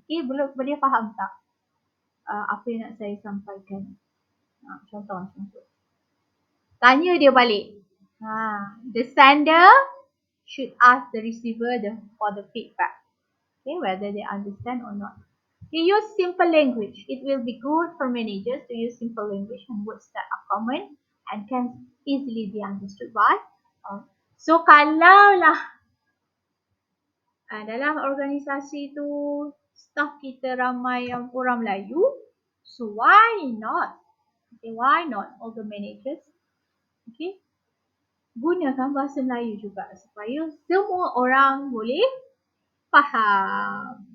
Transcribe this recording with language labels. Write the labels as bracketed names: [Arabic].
[Malay] Okay, boleh faham tak apa yang nak saya sampaikan? Contoh. Tanya dia balik. [English] The sender should ask the receiver for the feedback. Okay, whether they understand or not. You use simple language. It will be good for managers to use simple language and words that are common and can easily be understood by all. [Malay] So kalaulah dalam organisasi tu staff kita ramai yang orang Melayu, [English] so why not? Okay, why not all the managers? [Malay] Okay, gunakan bahasa Melayu juga supaya semua orang boleh faham.